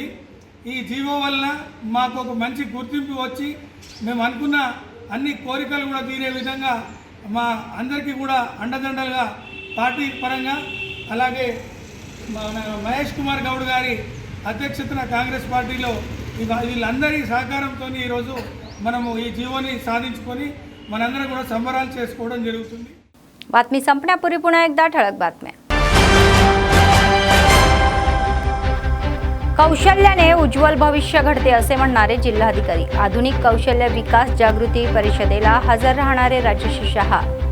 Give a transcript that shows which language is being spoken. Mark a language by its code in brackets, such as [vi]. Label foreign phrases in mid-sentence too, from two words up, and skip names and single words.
[te] ఈ జీవో వల్ల మాకు ఒక మంచి గుర్తింపు వచ్చి మేము అనుకున్న అన్ని కోరికలు కూడా తీరే విధంగా మా అందరికీ కూడా అండదండలుగా పార్టీ పరంగా అలాగే మహేష్ కుమార్ గౌడ్ గారి అధ్యక్షతన కాంగ్రెస్ పార్టీలో వీళ్ళందరి సహకారంతో ఈరోజు మనము ఈ జీవోని సాధించుకొని మనందరం కూడా సంబరాలు చేసుకోవడం జరుగుతుంది। [mr] बातमी संपण्यापूर्वी पुन्हा एकदा ठळक बातम्या। कौशल्याने उज्ज्वल भविष्य घडते असे म्हणणारे जिल्हाधिकारी। आधुनिक कौशल्य विकास जागृती परिषदेला हजर राहणारे राजश्री शहा।